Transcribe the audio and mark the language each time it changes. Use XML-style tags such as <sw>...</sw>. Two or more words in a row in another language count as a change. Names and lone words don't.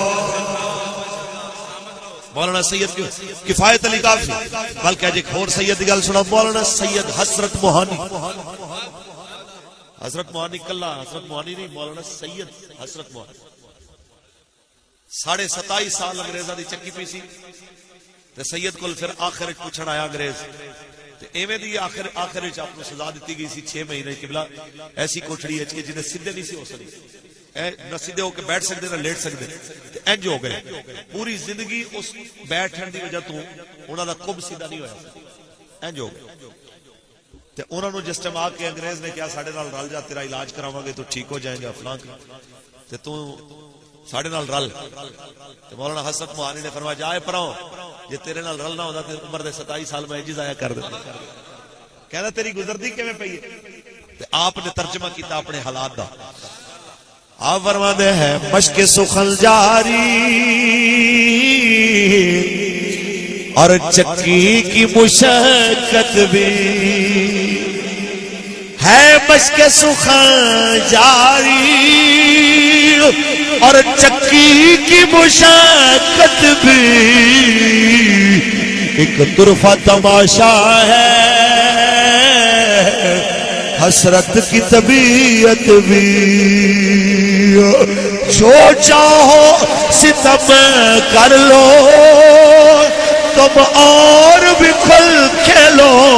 <pa>مولانا سید کفایت علی کافی بلکہ ایک اور سید دی گل سنا. مولانا سید حسرت موہانی حضرت موہانی کلا حضرت موہانی نہیں مولانا سید حسرت موہانی 27.5 سال انگریزاں دی چکی پی سی تے سید کول پھر آخر وچ پوچھن آیا انگریز تے ایویں دی آخر وچ آپ کو سزا دتی گئی سی 6 مہینے قبلہ ایسی کوٹھڑی ہے کہ جنہیں سیدھے نہیں سی ہو سکدی نہ سیدھے ہو کے بیٹھ سکدے نہ لیٹ سکدے تے انج ہو گئے پوری زندگی اس بیٹھن دی وجہ تو انہاں دا کب سیدھا نہیں ہویا انج ہو گئے تے انہاں نو جس ٹائم آ کے انگریز نے کہا ساڈے نال رل جا تیرا علاج کراواں گے</pa> <ur>تو ٹھیک ہو جائیں گے</ur> <pa>فلاں تے تو ساڈے نال رل تے مولانا حسرت موہانی نے فرمایا جائے پراؤ جے تیرے نال رل نہ ہوندا تے عمر دے 27 سال میں انج ضائع کر دیتا کہندا تیری گزردی کیویں پئی ہے تے آپ نے ترجمہ کیتا اپنے حالات دا.</pa> <ur>آپ فرماتے ہیں مشق سخن جاری اور چکی کی مشقت بھی ہے مشق سخن جاری اور چکی کی مشقت بھی ایک طرفہ تماشا ہے حسرت کی طبیعت بھی جو چاہو ستم کر لو تم اور بھی کھل کھیلو</ur>